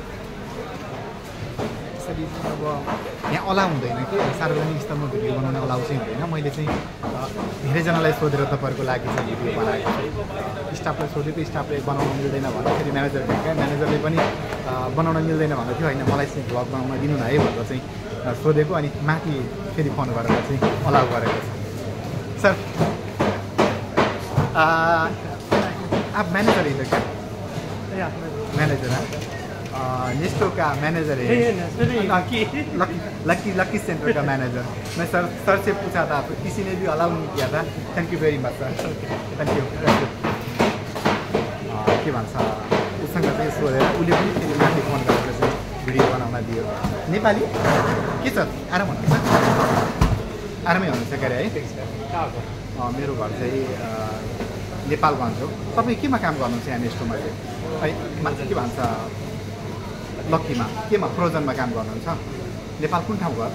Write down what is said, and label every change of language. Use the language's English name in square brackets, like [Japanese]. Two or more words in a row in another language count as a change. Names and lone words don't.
[Nepali] यसरी अब यहाँ अलाउ हुँदैन कि सार्वजनिक स्थलमा भिडियो बनाउन अलाउ चाहिँ हुँदैन मैले चाहिँ धेरैजनालाई सोधेर तपाईँहरूको लागि चाहिँ भिडियो बनाएको छु स्टाफलाई सोधेको स्टाफले बनाउन मिल्दैन भन्दाखेरि म्यानेजरले पनि बनाउन मिल्दैन भन्दै थियो होइन मलाई चाहिँ भ्लग बनाउन दिनु न है भनेर चाहिँ सोधेको अनि माथि फेरि फोन गरेर चाहिँ अलाउ गरेको छ सर [Hindi] आप मैनेजर इधर क्या मैनेजर है नेस्टो का मैनेजर है लकी सेंटर का मैनेजर मैं सर से पूछा था किसी ने भी अलाउ नहीं किया था [English] Thank you very much sir thank you [Nepali] के भन्छ उसँग चाहिँ सोधेर उसले पनि फेरि माथि फोन गरेर चाहिँ भिडियो बनाउन दियो नेपाली के छ आराम हुनुहुन्छ आरामै हुनुहुन्छ के अरे है मेरो घर चाहिँ नेपालगञ्ज हो तपाईँ केमा काम गर्नुहुन्छ यहाँ नेस्टोमा चाहिँ है के भन्छ लक्कीमा केमा फ्रोजनमा काम गर्नुहुन्छ नेपाल कुन ठाउँ घर